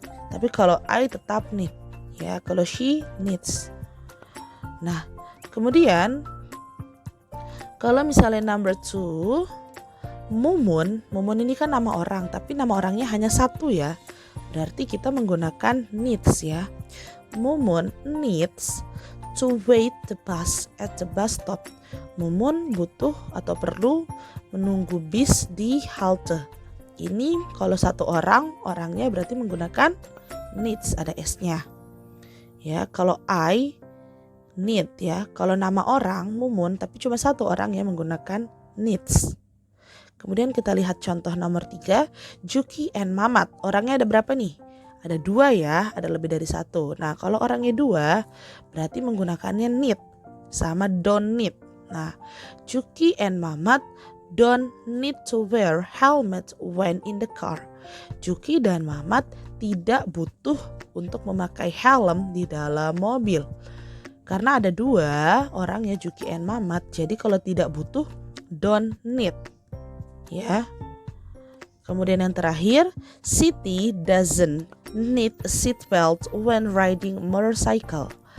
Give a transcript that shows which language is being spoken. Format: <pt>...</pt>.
<id>Tapi kalau I tetap need ya, kalau she needs. Nah, kemudian kalau misalnya number 2, Mumun ini kan nama orang, tapi nama orangnya hanya satu ya. Berarti kita menggunakan needs ya.</id> <en>Mumun needs to wait the bus at the bus stop.</en> <id>Mumun butuh atau perlu menunggu bis di halte. Ini kalau satu orang, orangnya berarti menggunakan needs, ada S-nya. Ya, kalau I need ya. Kalau nama orang Mumun tapi cuma satu orang yang menggunakan needs. Kemudian kita lihat contoh nomor 3, Juki and Mamat. Orangnya ada berapa nih? Ada 2 ya, ada lebih dari 1. Nah, kalau orangnya 2 berarti menggunakannya need sama don't need.</id> <en>Nah, Juki and Mamat don't need to wear helmet when in the car.</en> <id>Juki dan Mamat tidak butuh untuk memakai helm di dalam mobil. Karena ada 2 orang ya, Juki and Mamat. Jadi kalau tidak butuh, don't need. Ya. Kemudian yang terakhir,</id> <en>Siti doesn't need a seatbelt when riding a motorcycle.</en>